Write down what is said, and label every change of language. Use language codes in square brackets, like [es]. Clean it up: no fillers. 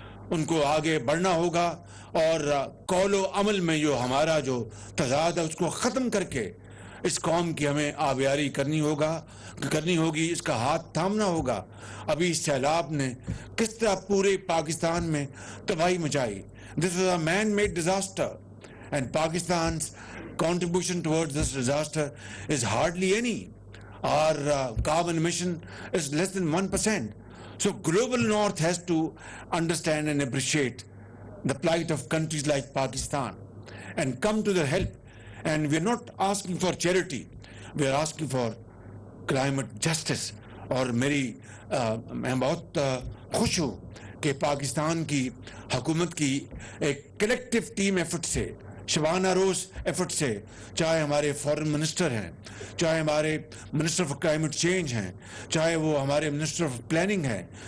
[ur] ان کو آگے بڑھنا ہوگا, اور قول و عمل میں جو ہمارا جو تضاد ہے اس کو ختم کر کے اس قوم کی ہمیں آبیاری کرنی ہوگی, اس کا ہاتھ تھامنا ہوگا. ابھی اس سیلاب نے کس طرح پورے پاکستان میں تباہی مچائی. [en] This was a man-made disaster, and Pakistan's contribution towards this disaster is hardly any. Our carbon emission is less than 1%. So global north has to understand and appreciate the plight of countries like Pakistan and come to their help. And we're not asking for charity, we're asking for climate justice. [ur] اور میں بہت خوش ہوں کہ پاکستان کی حکومت کی ایک کلیکٹیو ٹیم ایفرٹ سے, شبانہ روز ایفرٹ سے, چاہے ہمارے فورن منسٹر ہیں, چاہے ہمارے منسٹر آف کلائمیٹ چینج ہیں, چاہے وہ ہمارے منسٹر آف پلاننگ ہیں,